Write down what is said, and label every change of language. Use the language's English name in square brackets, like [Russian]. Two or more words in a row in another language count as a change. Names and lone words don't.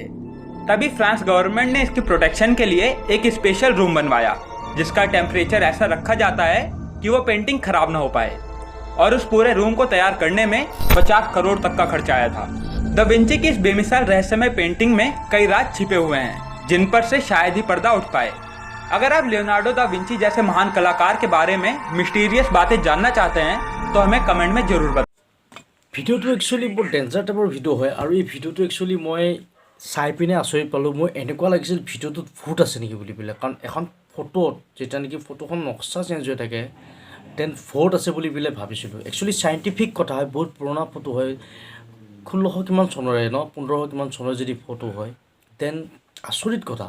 [Hindi] तभी फ्रांस गवर्नमेंट ने इसकी प्रोटेक्शन के लिए एक स्पेशल रूम बनवाया जिसका टेम्परेचर ऐसा रखा जाता है कि वो पेंटिंग खराब ना हो पाए, और उस पूरे रूम को तैयार करने में 50 करोड़ तक का खर्चा आया था। दा विंची की इस बेमिसाल रहस्यमय पेंटिंग में कई राज छिपे हुए हैं जिन पर से शायद ही पर्दा उठ पाए। अगर आप लियोनार्डो दा विंची जैसे महान कलाकार के बारे में मिस्टीरियस बातें जानना चाहते हैं तो हमें कमेंट में जरूर बताएं। [Assamese] ভিডিঅ'টো একচুৱেলি বৰ ডেঞ্জাৰ টাইপৰ ভিডিঅ' হয় আৰু এই ভিডিঅ'টো একচুৱেলি মই চাই পিনে আচৰিত পালোঁ। মই এনেকুৱা লাগিছিল ভিডিঅ'টোত ভূত আছে নেকি বুলি পেলাই, কাৰণ এখন ফটোত যেতিয়া নেকি ফটোখন নক্সা চেঞ্জ হৈ থাকে দেন ভূত আছে বুলি পেলাই ভাবিছিলোঁ। একচুৱেলি চাইণ্টিফিক কথা হয়, বহুত পুৰণা ফটো হয়, 1600 কিমান চনৰে 1500 কিমান চনৰ যদি ফটো হয় দেন আচৰিত কথা।